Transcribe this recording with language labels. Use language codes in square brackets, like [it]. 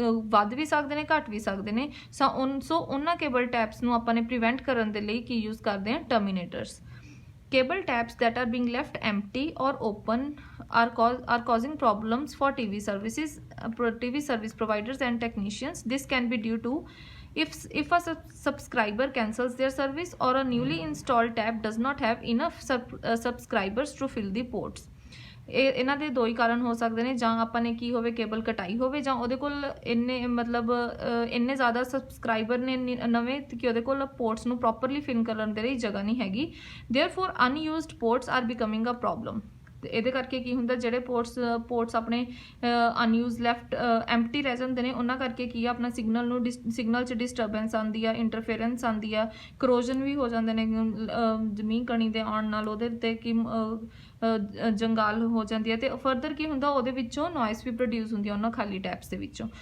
[pa] ਵੱਧ ਵੀ ਸਕਦੇ ਨੇ, ਘੱਟ ਵੀ ਸਕਦੇ ਨੇ। ਸੋ ਉਹਨਾਂ ਕੇਬਲ ਟੈਪਸ ਨੂੰ ਆਪਾਂ ਨੇ ਪ੍ਰੀਵੈਂਟ ਕਰਨ ਦੇ ਲਈ ਕੀ ਯੂਜ਼ ਕਰਦੇ ਹਾਂ? ਟਰਮੀਨੇਟਰਸ। [en] Cable taps that are being left empty or open are causing problems for TV services, TV service providers and technicians. This can be due to if a subscriber cancels their service or a newly installed tap does not have enough subscribers to fill the ports। [pa] ਇਹਨਾਂ ਦੇ ਦੋ ਹੀ ਕਾਰਨ ਹੋ ਸਕਦੇ ਨੇ, ਜਾਂ ਆਪਾਂ ਨੇ ਕੀ ਹੋਵੇ ਕੇਬਲ ਕਟਾਈ ਹੋਵੇ ਜਾਂ ਉਹਦੇ ਕੋਲ ਇੰਨੇ ਜ਼ਿਆਦਾ ਸਬਸਕ੍ਰਾਈਬਰ ਨੇ ਨਵੇਂ ਕਿ ਉਹਦੇ ਕੋਲ ਪੋਰਟਸ ਨੂੰ ਪ੍ਰੋਪਰਲੀ ਫਿਲ ਕਰਨ ਦੇ ਲਈ ਜਗ੍ਹਾ ਨਹੀਂ ਹੈਗੀ। [en] Therefore unused ports are becoming a problem. [pa] ਇਹਦੇ ਕਰਕੇ ਕੀ ਹੁੰਦਾ, ਜਿਹੜੇ ਪੋਰਟਸ ਆਪਣੇ ਅਨਯੂਜ਼ ਲੈਫਟ ਐਮਪਟੀ ਰਹਿ ਜਾਂਦੇ ਨੇ, ਉਹਨਾਂ ਕਰਕੇ ਕੀ ਆ ਆਪਣਾ ਸਿਗਨਲ 'ਚ ਡਿਸਟਰਬੈਂਸ ਆਉਂਦੀ ਆ, ਇੰਟਰਫੇਰੈਂਸ ਆਉਂਦੀ ਆ, ਕਰੋਜ਼ਨ ਵੀ ਹੋ ਜਾਂਦੇ ਨੇ ਜ਼ਮੀਨ ਕਣੀ ਦੇ ਆਉਣ ਨਾਲ, ਉਹਦੇ 'ਤੇ ਕੀ ਜੰਗਾਲ ਹੋ ਜਾਂਦੀ ਹੈ। ਅਤੇ ਫਰਦਰ ਕੀ ਹੁੰਦਾ, ਉਹਦੇ ਵਿੱਚੋਂ ਨੋਇਸ ਵੀ ਪ੍ਰੋਡਿਊਸ ਹੁੰਦੀ ਆ ਉਹਨਾਂ ਖਾਲੀ ਟੈਪਸ ਦੇ ਵਿੱਚੋਂ।